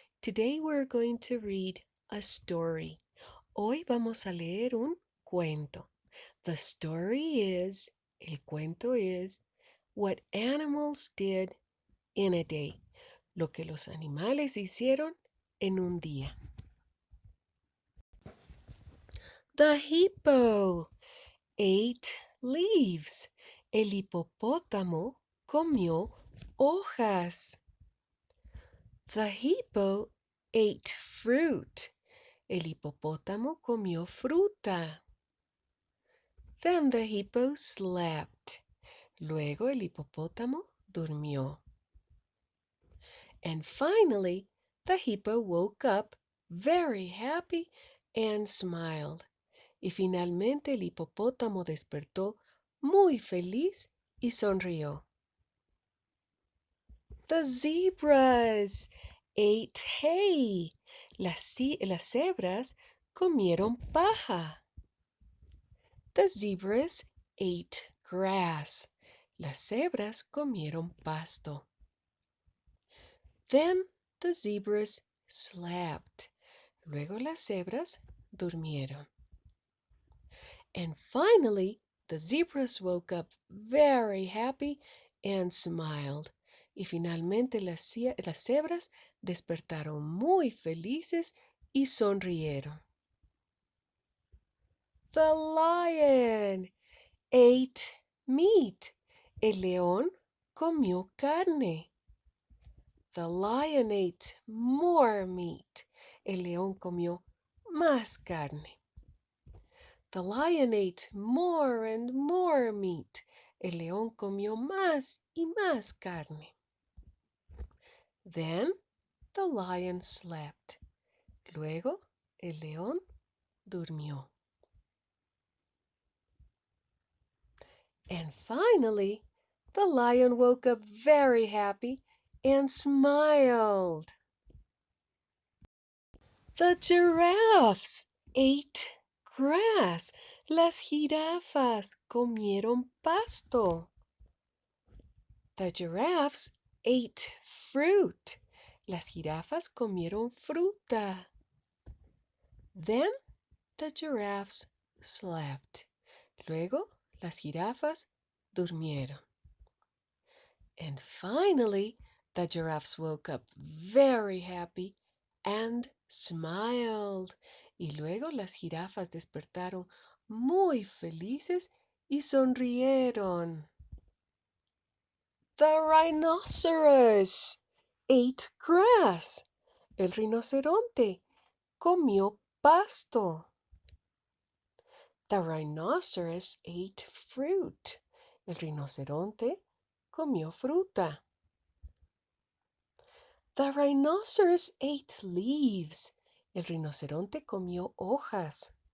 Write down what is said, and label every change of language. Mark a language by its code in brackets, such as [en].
[en] Today we're going to read a story. [es] Hoy vamos a leer un cuento. [en] The story is, [es] el cuento es, [en] what animals did in a day. [es] Lo que los animales hicieron en un día. [en] The hippo ate leaves. [es] El hipopótamo comió hojas. [en] The hippo ate fruit. [es] El hipopótamo comió fruta. [en] Then the hippo slept. [es] Luego el hipopótamo durmió. [en] And finally, the hippo woke up very happy and smiled. [es] Y finalmente el hipopótamo despertó muy feliz y sonrió. [en] The zebras ate hay. [es] Las cebras comieron paja. [en] The zebras ate grass. [es] Las cebras comieron pasto. [en] Then the zebras slept. [es] Luego las cebras durmieron. [en] And finally, the zebras woke up very happy and smiled. [es] Y finalmente las cebras despertaron muy felices y sonrieron. [en] The lion ate meat. [es] El león comió carne. [en] The lion ate more meat. [es] El león comió más carne. [en] The lion ate more and more meat. [es] El león comió más y más carne. [en] Then the lion slept. [es] Luego el león durmió. [en] And finally, the lion woke up very happy and smiled. The giraffes ate grass. [es] Las jirafas comieron pasto. [en] The giraffes ate fruit. [es] Las jirafas comieron fruta. [en] Then the giraffes slept. [es] Luego las jirafas durmieron. [en] And finally, the giraffes woke up very happy and smiled. [es] Y luego las jirafas despertaron muy felices y sonrieron. [en] The rhinoceros ate grass. [es] El rinoceronte comió pasto. [en] The rhinoceros ate fruit. [es] El rinoceronte comió fruta. [en] The rhinoceros ate leaves. [es] El rinoceronte comió hojas.